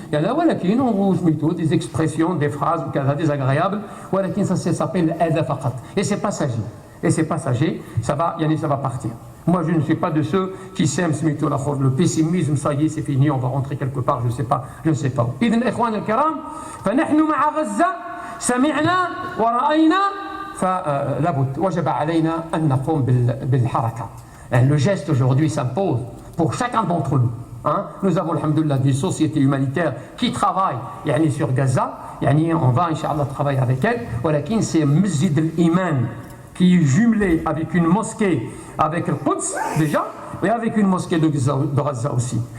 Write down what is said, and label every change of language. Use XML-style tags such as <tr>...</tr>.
<fr>Il y a là, voilà, on vous met des expressions, des phrases désagréables, voilà, ça s'appelle adha faqat. Et c'est passager. Et c'est passager, ça va partir. Moi, je ne suis pas de ceux qui s'aiment le pessimisme, ça y est, c'est fini, on va rentrer quelque part, je ne sais pas où.</fr> <ar>إذن إخوان الكرام فنحن مع غزة سمعنا ورأينا فلابد وجب علينا أن نقوم بالحركة.</ar> <fr>Le geste aujourd'hui s'impose pour chacun d'entre nous. Nous avons, alhamdoulilah, des sociétés humanitaires qui travaillent sur Gaza. On va, Inch'Allah, travailler avec elles. Walakin, c'est Masjid al-Iman qui est jumelé avec une mosquée, avec le Quds déjà, et avec une mosquée de Gaza aussi.</fr>